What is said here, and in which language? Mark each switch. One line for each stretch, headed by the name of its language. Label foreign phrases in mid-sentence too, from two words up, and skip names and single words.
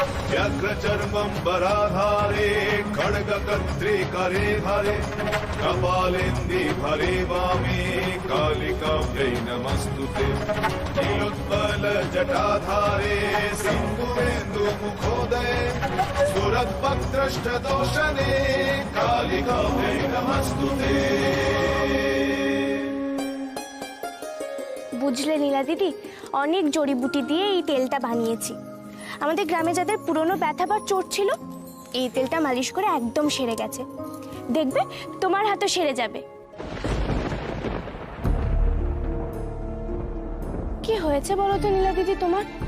Sanskrit: व्याघ्रचर्मं वराधारे खड्गकर्त्रे करे भरे कपालेन्दि भरे वामे कालिकाभ्यै नमस्तुते नीलोत्पल जटाधारे सिन्धुरेन्दुमुखोदये स्फुरद्वक्त्रष्टदोषणे कालिकाभ्यै नमस्तुते।
Bangla: বুঝলে নীলা দিদি, অনেক জড়িবুটি দিয়ে এই তেলটা বানিয়েছি। আমাদের গ্রামে যাদের পুরনো ব্যথা বা চোট ছিল, এই তেলটা মালিশ করে একদম সেরে গেছে। দেখবে তোমার হাতও সেরে যাবে। কি হয়েছে বলো তো নীলা দিদি তোমার?